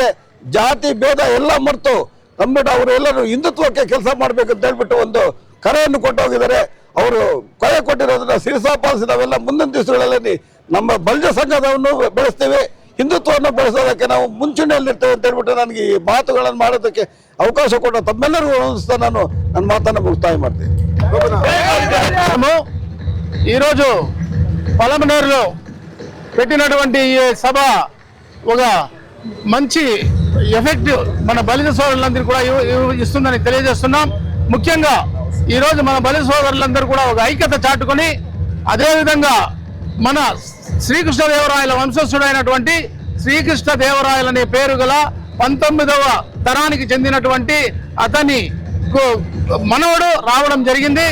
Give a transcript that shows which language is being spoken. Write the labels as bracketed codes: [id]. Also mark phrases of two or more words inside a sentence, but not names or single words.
[kn] ಜಾತಿ ಭೇದ ಎಲ್ಲ ಮರೆತು ನಮ್ಬಿಟ್ಟು ಅವರು ಎಲ್ಲರೂ ಹಿಂದುತ್ವಕ್ಕೆ ಕೆಲಸ ಮಾಡಬೇಕು ಅಂತ ಹೇಳ್ಬಿಟ್ಟು ಒಂದು ಕರೆಯನ್ನು ಕೊಟ್ಟು ಹೋಗಿದ್ದಾರೆ. ಅವರು ಕರೆ ಕೊಟ್ಟಿರೋದನ್ನ ಶಿರಸಾಪಾಲಿಸಿ ನಾವೆಲ್ಲ ಮುಂದಿನ ದಿವಸಗಳಲ್ಲಿ ನಮ್ಮ ಬಲ್ಜ ಸಂಘದವನ್ನು ಬೆಳೆಸ್ತೀವಿ, ಹಿಂದುತ್ವವನ್ನು ಬೆಳೆಸೋದಕ್ಕೆ ನಾವು ಮುಂಚೂಣಿಯಲ್ಲಿರ್ತೇವೆ ಅಂತ ಹೇಳ್ಬಿಟ್ಟು ನನಗೆ ಈ ಮಾತುಗಳನ್ನು ಮಾಡೋದಕ್ಕೆ ಅವಕಾಶ ಕೊಟ್ಟ ತಮ್ಮೆಲ್ಲರಿಗೂ ಅನಿಸ್ತಾ ನಾನು ನನ್ನ ಮಾತನ್ನು ಮುಕ್ತಾಯ ಮಾಡ್ತೀನಿ. [te] ఈరోజు పొలంనేరులో పెట్టినటువంటి ఈ సభ ఒక మంచి ఎఫెక్ట్ మన బలిజ సోదరులందరూ కూడా ఇస్తుందని తెలియజేస్తున్నాం. ముఖ్యంగా ఈరోజు మన బలిజ సోదరులందరూ కూడా ఒక ఐక్యత చాటుకొని అదేవిధంగా మన శ్రీకృష్ణదేవరాయల వంశస్థుడైనటువంటి శ్రీకృష్ణదేవరాయలనే పేరు గల 19వ తరానికి చెందినటువంటి అతని మనవడు రావడం జరిగింది.